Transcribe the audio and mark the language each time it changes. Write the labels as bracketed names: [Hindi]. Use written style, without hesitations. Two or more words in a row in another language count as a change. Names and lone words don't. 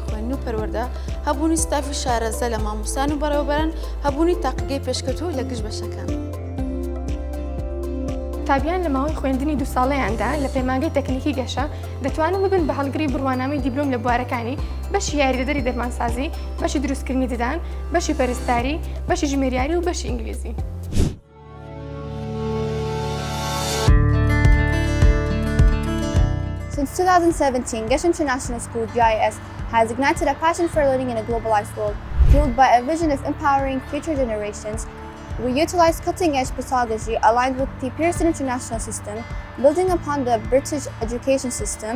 [Central Kurdish] خوێندن و پەروەردە، هەبوونی ستافی شارەزە لە مامۆستان و بەڕێوەبەران، هەبوونی تاقیگەی پێشکەوتوو لە گشت بەشەکان. قوتابیان لە ماوەی خوێندنی 2 ساڵەیاندا لە پەیمانگەی تەکنیکی گەشە دەتوانن ببن بە هەڵگری بڕوانامەی دیپلۆم لە بوارەکانی، بەشی یاریدەدەری دەرمانسازی، بەشی دروستکردنی ددان، بەشی پەرستاری، بەشی ژمێریاری و بەشی ئینگلیزی. [English] Since 2017, Gasha International School, GECS, has ignited a passion for learning in a globalized world. Fueled by a vision of empowering future generations, we utilize cutting-edge pedagogy aligned with the Pearson International System, building upon the British education system.